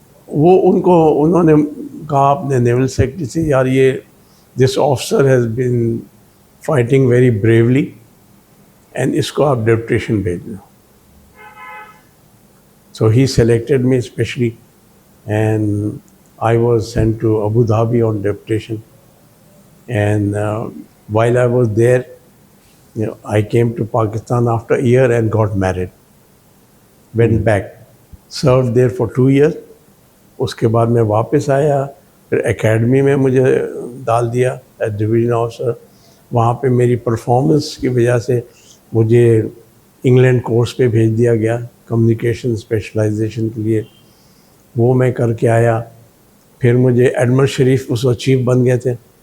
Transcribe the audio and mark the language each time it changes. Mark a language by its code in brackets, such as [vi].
[ur] وہ انہوں نے کہا اپنے نیول سیکرٹری سے یار یہ [en] this officer has been fighting very bravely and [ur] اس کو آپ ڈیپوٹیشن بھیجنا. [en] So he selected me especially and I was sent to Abu Dhabi on deputation. And while I was there, I came to Pakistan after a year and got married. Went back, served there for 2 years. [ur] اس کے بعد میں واپس آیا، پھر academy میں مجھے ڈال دیا [en] As division officer. [ur] وہاں پہ میری پرفارمنس کی وجہ سے مجھے انگلینڈ کورس پہ بھیج دیا گیا کمیونیکیشن اسپیشلائزیشن کے لیے. وہ میں کر کے آیا. پھر مجھے ایڈمر شریف اس وقت چیف بن گئے تھے.